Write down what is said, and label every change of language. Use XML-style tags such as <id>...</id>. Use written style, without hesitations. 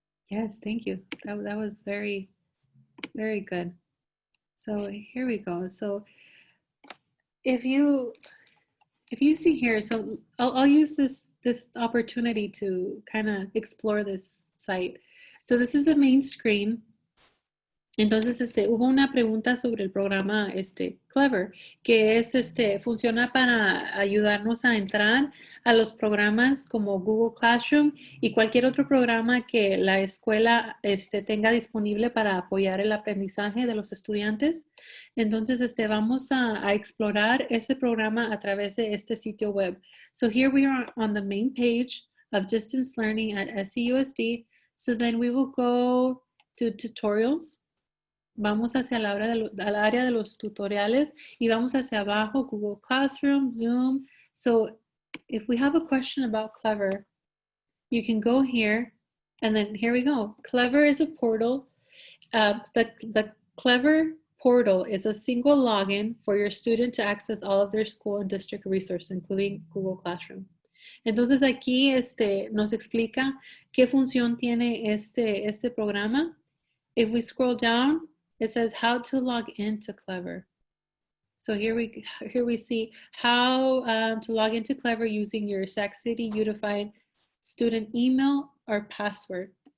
<en>Yes, thank you. That was very, very good. So here we go. So if you see here, so I'll use this opportunity to kind of explore this site. So this is the main screen.</en> <es>Entonces, hubo una pregunta sobre el programa Clever, que es funciona para ayudarnos a entrar a los programas como Google Classroom y cualquier otro programa que la escuela tenga disponible para apoyar el aprendizaje de los estudiantes. Entonces, vamos a explorar ese programa a través de este sitio web.</es> <en>So here we are on the main page of distance learning at SCUSD. So then we will go to tutorials.</en> <es>Vamos hacia al área de los tutoriales y vamos hacia abajo, Google Classroom, Zoom.</es> <en>So if we have a question about Clever, you can go here and then here we go. Clever is a portal. The Clever portal is a single login for your student to access all of their school and district resources, including Google Classroom.</en> <es>Entonces aquí nos explica qué función tiene este programa.</es> <en>If we scroll down, it says how to log into Clever. So here we see how to log into Clever using your Sac City Unified student email or password.</en>